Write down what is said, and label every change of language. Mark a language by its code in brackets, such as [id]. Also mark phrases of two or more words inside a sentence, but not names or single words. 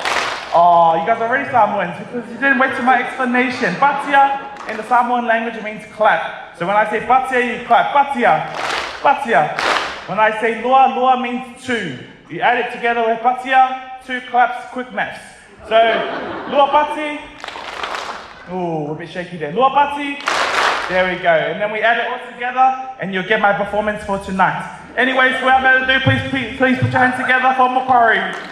[en] Oh, you guys are already Samoans because you didn't wait for my explanation. Batia in the Samoan language it means clap. So when I say Batia, you clap. Batia, Batia. When I say lua, lua means two. You add it together with batia, 2 claps, quick maths. So, [sm] lua pati. [en] Ooh, a bit shaky there. [sm] Lua pati. [en] There we go. And then we add it all together and you'll get my performance for tonight. Anyways, without further ado, please put your hands together for Macquarie.